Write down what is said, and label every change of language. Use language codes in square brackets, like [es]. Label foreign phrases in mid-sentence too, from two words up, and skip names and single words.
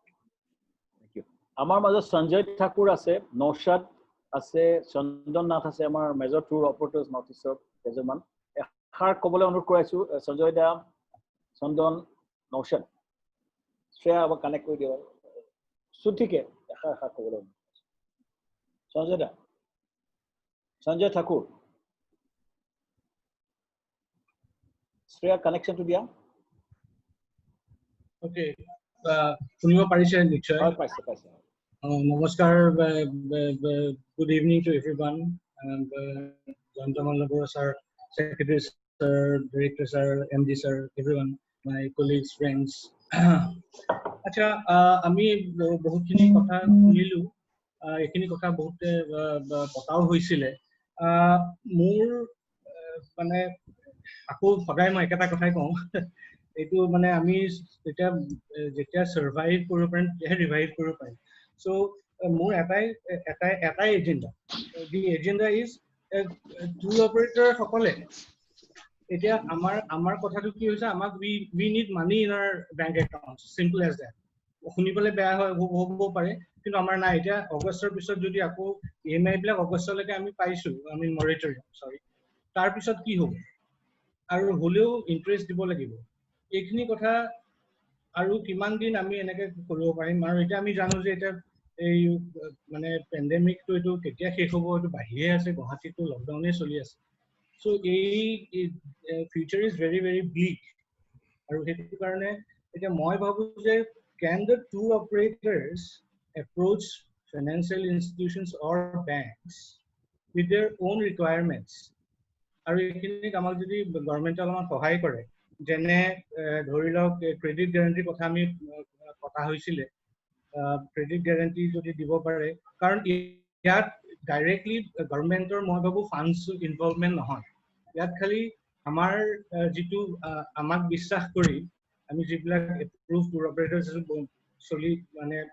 [as] আমাৰ মাজত সঞ্জয় ঠাকুৰ আছে নৌশাদ আছে চন্দন নাথ আছে আমাৰ [en] major tour operators [as] নৰ্থ ইষ্টৰ কেইজনমান এষাৰ ক'বলৈ অনুৰোধ কৰাইছো সঞ্জয় দা চন্দন নৌশাদ শ্ৰেয়া [bn] আবার কানেক্ট করে দিও [as] সুঠিকে এষাৰ ক'বলৈ সঞ্জয় দা সঞ্জয় ঠাকুৰ শ্ৰেয়া কানেকশনটো দিয়া ওকে শুনিব পাৰিছে নিশ্চয় পাইছে [en] নমস্কাৰ good evening to everyone জয়ন্তমল বৰুৱা sir, secretary sir, director sir, MD sir, everyone, my colleagues, friends. [as] আচ্ছা আমি বহুতখিনি কথা শুনিলো এইখিনি কথা বহুতে পতাও হৈছিলে মোৰ মানে আকৌ সদায় মই একেটা কথাই কওঁ এইটো মানে আমি যেতিয়া সাৰ্ভাইভ কৰিব পাৰিম তেতিয়াহে ৰিভাইভ কৰিব পাৰিম সো মোৰ এটাই এজেন্ডা [en] the agenda is tour operator [as] সকলে এতিয়া আমাৰ কথাটো কি হৈছে আমাক we [en] need money in our bank accounts simple as that [as] শুনিবলৈ বেয়া হ'ব পাৰে কিন্তু আমাৰ নাই এতিয়া অগষ্টৰ পিছত যদি আকৌ ইএমআই বিলাক অগষ্টলৈকে আমি পাইছো আমি [en] moratorium sorry [as] তাৰ পিছত কি হ'ব আৰু হলেও ইন্টাৰেষ্ট দিব লাগিব এইখিনি কথা আৰু কিমান দিন আমি এনেকে কৰিব পাৰিম আৰু এটা আমি জানো যে এটা এই মানে পেণ্ডেমিকটো এইটো কেতিয়া শেষ হ'ব এইটো বাহিৰে আছে গুৱাহাটীতো লকডাউনে চলি আছে সো এই [en] future is very very bleak [as] আৰু সেইটো কাৰণে এতিয়া মই ভাবো যে [en] can the tour operators approach financial institutions or banks with their own requirements [as] আৰু এইখিনিক আমাক যদি গভৰ্ণমেণ্টে অলপমান সহায় কৰে যেনে ধৰি লওক [en] credit guarantee [as] কথা আমি কথা হৈছিলে [en] credit guarantee [as] যদি দিব পাৰে কাৰণ ইয়াত [en] directly government [as] মই ভাবো [en] funds involvement [as] নহয় ইয়াত খালি আমাৰ যিটো আমাক বিশ্বাস কৰি আমি যিবিলাক [en] approve tour operators [as] চলি মানে